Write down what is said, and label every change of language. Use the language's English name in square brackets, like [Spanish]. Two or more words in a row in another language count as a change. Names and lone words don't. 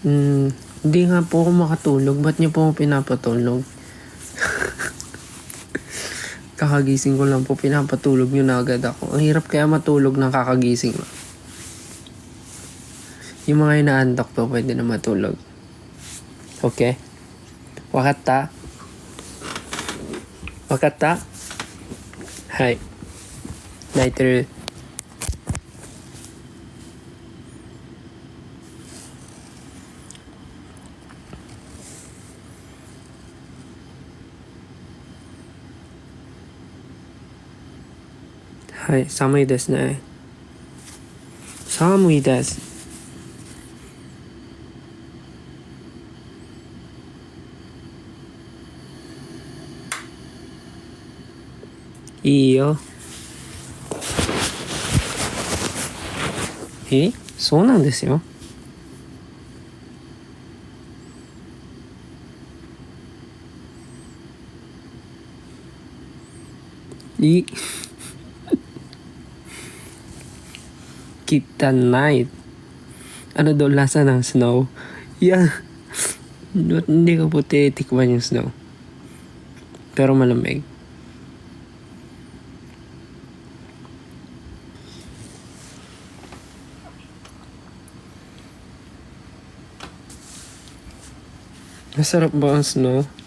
[Filipino] Hindi nga po ako makatulog. Ba't niyo po ako pinapatulog? Kakagising ko lang po, pinapatulog nyo na agad ako. Ang hirap kaya matulog ng kakagising mo. Yung mga inaantok po, pwede na matulog. [Japanese] Okay? Wakatta? Wakatta? Hai. 泣いてる。はい, 寒いですね。寒いです。いいよ。そうなんですよ。Kryptonite. [Filipino] Ano daw lasa ng snow? Yeah. Hindi ko po titikman yung snow. Pero malamig. Masarap ba ang snow?